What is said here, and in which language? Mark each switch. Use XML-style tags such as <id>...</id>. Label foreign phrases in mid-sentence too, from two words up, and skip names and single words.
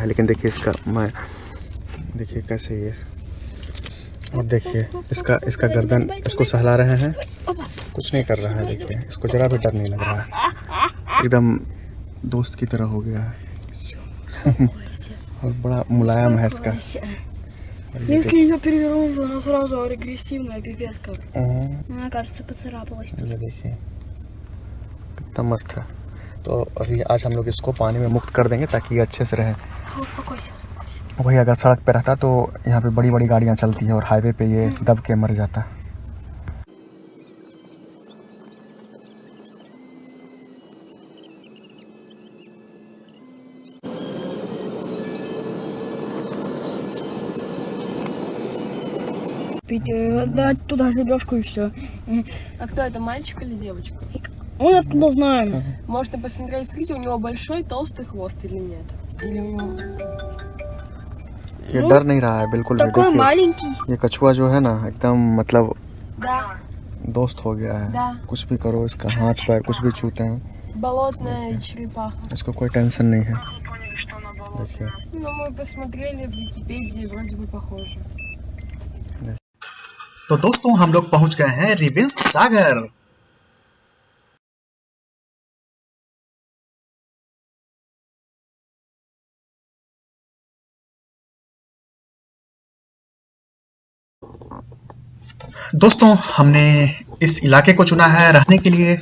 <hi>लेकिन देखिए इसका मैं देखिए कैसे ये, और देखिए इसका गर्दन इसको सहला रहे हैं, कुछ नहीं कर रहा है। देखिए इसको ज़रा भी डर नहीं लग रहा है, एकदम दोस्त की तरह हो गया है और बड़ा मुलायम है इसका।</hi> <ru>Если ее перевернуть, то она сразу агрессивная, пипец как. Она, кажется, поцарапалась.</ru> <hi>ये देखिए कितना मस्त है। तो अभी आज हम लोग इसको पानी में मुक्त कर देंगे ताकि ये अच्छे से रहे। वही अगर सड़क पे रहता तो यहाँ पे बड़ी बड़ी गाड़ियाँ चलती हैं और हाईवे पे ये दब के मर जाता।</hi> <ru>Дать туда лепешку и все. А кто это, мальчик или девочка? Он откуда знаем. Можно посмотреть, смотрите, у него большой толстый хвост или нет? Или у него...</ru> <hi>ये डर नहीं रहा है बिल्कुल भी।</hi> <ru>Такой маленький.</ru> <hi>ये कछुआ जो है ना एकदम मतलब</hi> <ru>Да,</ru> <hi>दोस्त हो गया है।</hi> <ru>да.</ru> <hi>कुछ भी करो इसका हाथ पैर कुछ भी छूते हैं,</hi> <ru>Болотная черепаха.</ru> <hi>इसको कोई टेंशन नहीं है। देखिए</hi> <ru>Ну, мы посмотрели в Википедии, вроде бы पहुंचे.</ru> <hi>तो दोस्तों हम लोग पहुंच गए हैं रिविल्स्क सागर। दोस्तों हमने इस इलाके को चुना है रहने के लिए।</hi>